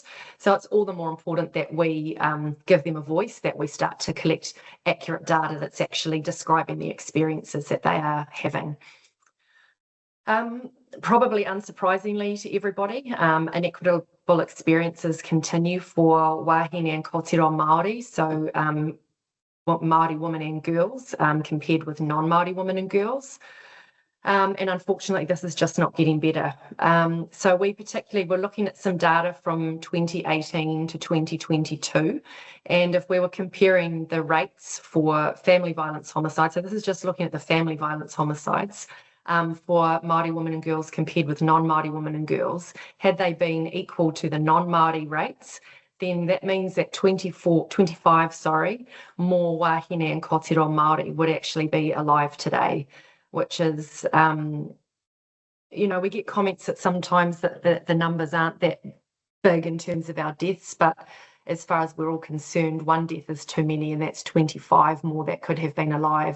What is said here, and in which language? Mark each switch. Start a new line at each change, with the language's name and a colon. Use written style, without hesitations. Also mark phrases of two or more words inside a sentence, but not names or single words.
English: So it's all the more important that we give them a voice, that we start to collect accurate data that's actually describing the experiences that they are having. Probably unsurprisingly to everybody, inequitable experiences continue for wāhine and
Māori: kōtiro Māori,
English: so Māori women and girls compared with non-Māori women and girls. And unfortunately, this is just not getting better. So we particularly were looking at some data from 2018 to 2022. And if we were comparing the rates for family violence homicides, so this is just looking at the family violence homicides, for Māori women and girls compared with non-Māori women and girls, had they been equal to the non-Māori rates, then that means that 25 more wāhine and
Māori: kōtiro Māori
English: would actually be alive today, which is, we get comments that sometimes that the numbers aren't that big in terms of our deaths, but as far as we're all concerned, one death is too many, and that's 25 more that could have been alive.